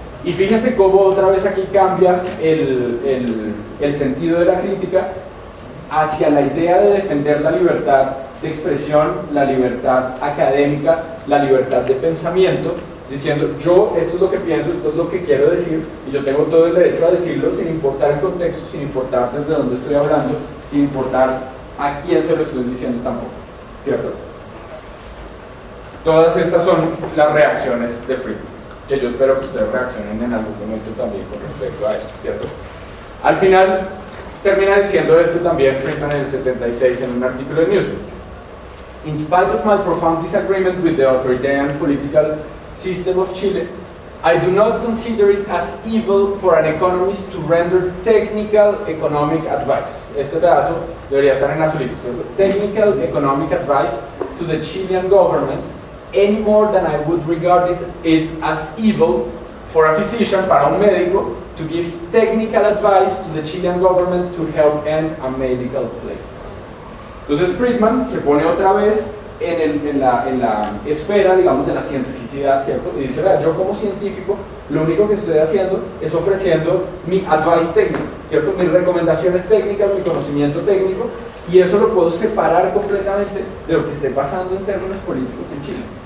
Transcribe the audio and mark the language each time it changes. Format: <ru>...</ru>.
<es>Y fíjense cómo otra vez aquí cambia el sentido de la crítica hacia la idea de defender la libertad de expresión, la libertad académica, la libertad de pensamiento, diciendo yo esto es lo que pienso, esto es lo que quiero decir y yo tengo todo el derecho a decirlo sin importar el contexto, sin importar desde dónde estoy hablando, sin importar a quién se lo estoy diciendo tampoco, ¿cierto? Todas estas son las reacciones de Friedman, que yo espero que ustedes reaccionen en algún momento también con respecto a esto, ¿cierto? Al final termina diciendo esto también Friedman en el 76 en un artículo de Newsweek.</es> <en>In spite of my profound disagreement with the authoritarian political system of Chile, I do not consider it as evil for an economist to render technical economic advice.</en> <es>Este pedazo debería estar en azulito, ¿cierto?</es> <en>Technical economic advice to the Chilean government any more than I would regard it as evil for a physician,</en> <es>para un médico,</es> <en>to give technical advice to the Chilean government to help end a medical plague.</en> <es>Entonces Friedman se pone otra vez en la esfera, digamos, de la cientificidad, ¿cierto? Y dice, vea, yo como científico, lo único que estoy haciendo es ofreciendo mi advice técnico, ¿cierto? Mis recomendaciones técnicas, mi conocimiento técnico, y eso lo puedo separar completamente de lo que esté pasando en términos políticos en Chile.</es>